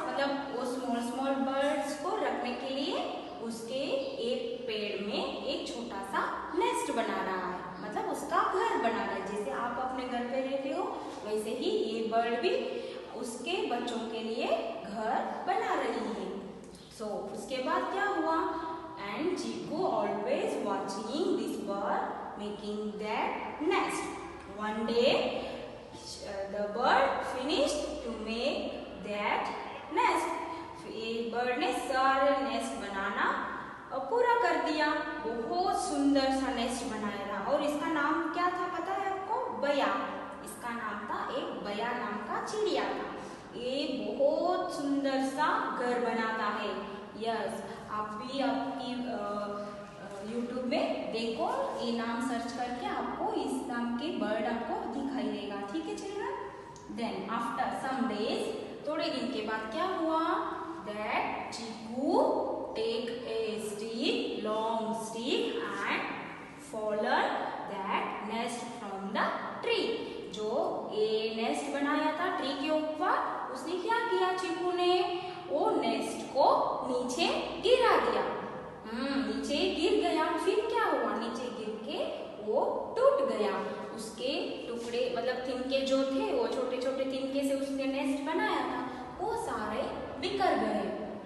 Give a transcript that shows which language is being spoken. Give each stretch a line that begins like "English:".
Hindi: मतलब वो small birds को रखने के लिए उसके एक पेड़ में एक छोटा सा नेस्ट बना रहा है, मतलब उसका घर बना रहा है। जैसे आप अपने घर पे रहते हो वैसे ही ये बर्ड भी उसके बच्चों के लिए घर बना रही है। उसके बाद क्या हुआ?
English: And Chiku always watching this bird making that nest. One day, the bird finished to make that nest.
Hindi: एक बर्ड ने सारे नेस्ट बनाना पूरा कर दिया। बहुत सुंदर सा नेस्ट बनाया और इसका नाम क्या था पता है आपको? बया। इसका नाम था, एक बया नाम का चिड़िया था। ये बहुत सुंदर सा घर बनाता है। यस, आप भी आपकी YouTube में देखो, ये नाम सर्च करके आपको इस नाम के बर्ड आपको दिखाई देगा। ठीक है children?
English: then after some days,
Hindi: थोड़े दिन के बाद क्या हुआ?
English: That Chiku take a stick, long stick and fallen that nest from the tree.
Hindi: जो ये नेस्ट बनाया था ट्री के ऊपर, उसने क्या किया? Chiku ने वो नेस्ट को नीचे गिरा दिया। नीचे गिर गया। फिर क्या हुआ? नीचे गिर के वो टूट गया। उसके टुकड़े मतलब तिनके जो थे, वो छोटे छोटे तिनके से उसने नेस्ट बनाया था, वो सारे बिखर गए।